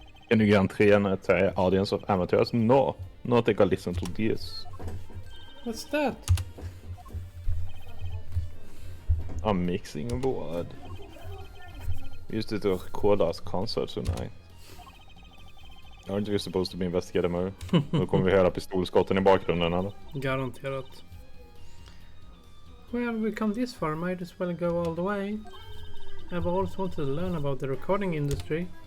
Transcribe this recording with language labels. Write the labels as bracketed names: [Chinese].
[English] Can you guarantee an audience of amateurs? No, not take a listen to this. What's that? A mixing board. We used it to record our concert tonight. Aren't you supposed to be investigating more? [Swedish] Då kommer vi höra pistolskotten i bakgrunden eller? Garanterat. [English] Well, we come this far, might as well go all the way. I've always wanted to learn about the recording industry.